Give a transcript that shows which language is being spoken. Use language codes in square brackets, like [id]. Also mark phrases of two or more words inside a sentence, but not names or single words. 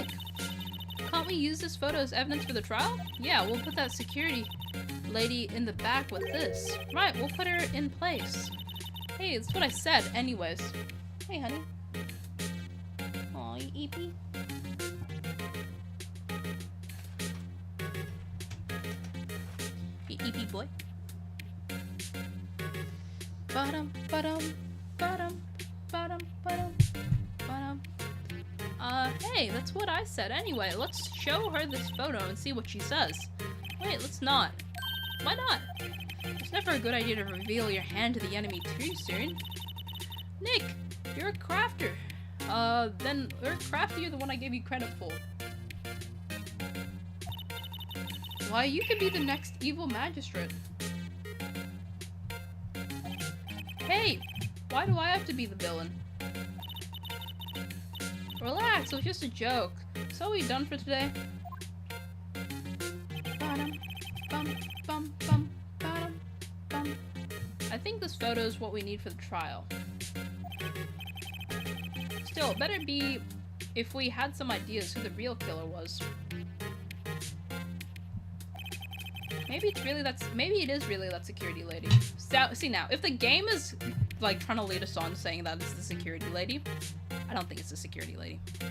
[en] Can't we use this photo as evidence for the trial? Yeah, we'll put that security lady in the back with this. Right, we'll put her in place. Hey, that's what I said, anyways. Hey, honey. Aw, you eepy. You eepy boy. Ba-dum, ba-dum, ba-dum, ba-dum, ba-dum, ba-dum. Hey, that's what I said anyway. Let's show her this photo and see what she says. Wait, let's not. Why not? It's never a good idea to reveal your hand to the enemy too soon. Nick, you're a crafter. Then you're craftier than what I gave you credit for. Why, you could be the next evil magistrate. Hey, why do I have to be the villain? Relax, it was just a joke. So are we done for today? Bum, bum, bum, bum, bum, bum. I think this photo is what we need for the trial. Still, it better be if we had some ideas who the real killer was. Maybe it's really maybe it is really that security lady. So, see now, if the game is like trying to lead us on saying that it's the security lady, I don't think it's the security lady.